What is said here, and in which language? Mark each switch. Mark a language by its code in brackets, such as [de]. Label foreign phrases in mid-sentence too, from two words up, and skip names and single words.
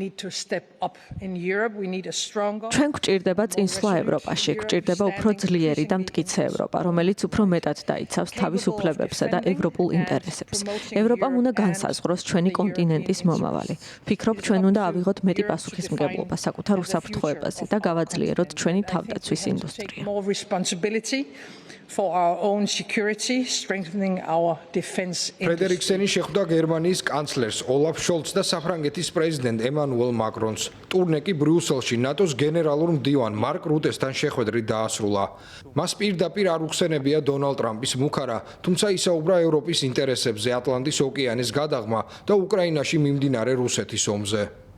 [ka] ჩვენ გვჭირდება წინსვლა ევროპაში, გვჭირდება უფრო ძლიერი და მტკიცე ევროპა, რომელიც უფრო მეტად დაიცავს თავის უფლებებსა და ევროპულ ინტერესებს. ევროპამ უნდა განსაზღვროს ჩვენი კონტინენტის მომავალი. ვფიქრობ, ჩვენ უნდა ავიღოთ მეტი პასუხისმგებლობა საკუთარ უსაფრთხოებაზე და გავაძლიეროთ ჩვენი თავდაცვის ინდუსტრია. [en] For our own security, strengthening our defense industry. [ka] ფრედერიკსენი შეხვდა გერმანიის კანცლერს ოლაფ შოლცს და საფრანგეთის პრეზიდენტ ემანუელ მაკრონს. ტურნე კი ბრიუსელში ნატოს გენერალურ მდივან მარკ რუტესთან შეხვედრით დაასრულა. მას პირდაპირ არ უხსენებია დონალდ ტრამპის მუქარა, თუმცა ისაუბრა ევროპის ინტერესებზე, ატლანტის ოკეანის გადაღმა და უკრაინაში მიმდინარე რუსეთის ომზე.